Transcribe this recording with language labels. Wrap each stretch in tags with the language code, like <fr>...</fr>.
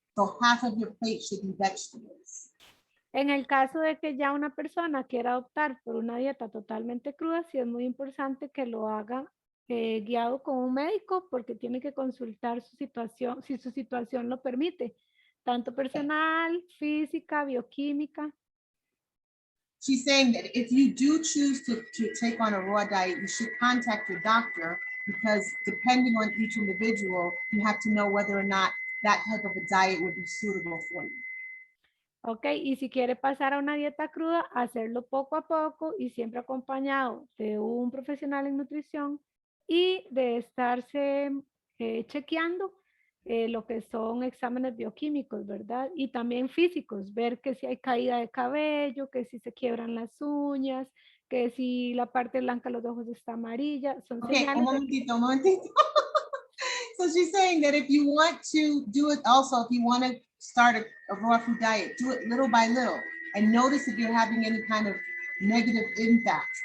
<en>So half of your plate should be vegetables.</en> <es>En el caso de que ya una persona quiera optar por una dieta totalmente cruda, sí es muy importante que lo haga guiado con un médico porque tiene que consultar su situación, si su situación lo permite, tanto personal, física, bioquímica.</es> <en>She's saying that if you do choose to take on a raw diet, you should contact your doctor because depending on each individual, you have to know whether or not that type of a diet would be suitable for you.</en> <es>Ok, y si quiere pasar a una dieta cruda, hacerlo poco a poco y siempre acompañado de un profesional en nutrición y de estarse chequeando lo que son exámenes bioquímicos, ¿verdad? Y también físicos, ver que si hay caída de cabello, que si se quiebran las uñas, que si la parte blanca de los ojos está amarilla, son</es> <en>Okay,</en> <es>señales un de que... momentito.</es> <en>So she's saying that if you want to do it also, if you want to start a raw food diet, do it little by little and notice if you're having any kind of negative impact.</en>